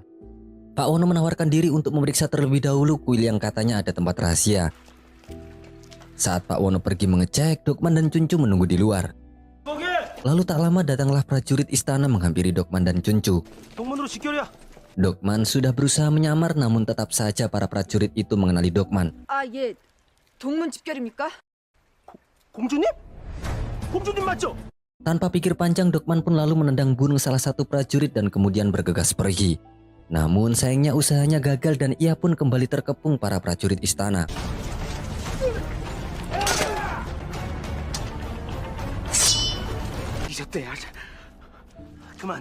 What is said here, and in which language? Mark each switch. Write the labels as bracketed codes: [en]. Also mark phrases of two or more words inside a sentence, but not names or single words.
[id] Pak Wono menawarkan diri untuk memeriksa terlebih dahulu kuil yang katanya ada tempat rahasia. Saat Pak Wono pergi mengecek, Dokman dan Chuncu menunggu di luar. Lalu tak lama datanglah prajurit istana menghampiri Dokman dan Chuncu. Dokman sudah berusaha menyamar, namun tetap saja para prajurit itu mengenali Dokman. [ko] 아, 예. 동문 집결입니까? 공주님? 공주님 맞죠? [id] Tanpa pikir panjang, Dokman pun lalu menendang bunuh salah satu prajurit dan kemudian bergegas pergi. Namun sayangnya usahanya gagal dan ia pun kembali terkepung para prajurit istana. [ko] 그만.